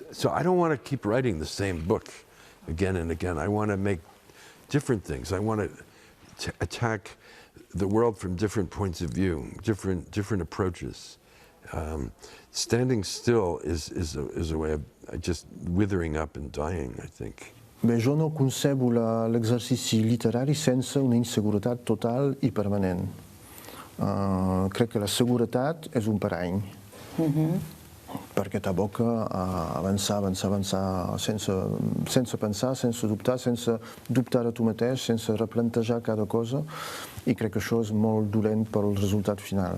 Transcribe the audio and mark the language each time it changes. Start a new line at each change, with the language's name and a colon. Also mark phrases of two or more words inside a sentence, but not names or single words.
English: So I don't want to keep writing the same book again and again. I want to make different things. I want to attack the world from different points of view, different approaches. Standing still is a way of just withering up and dying, I think.
Catalan: Bé, jo no concebo l'exercici literari sense una inseguretat total i permanent. Crec que la seguretat és un parany, perquè t'aboca a avançar sense pensar, sense dubtar de tu mateix, sense replantejar cada cosa, i crec que això és molt dolent pel resultat final.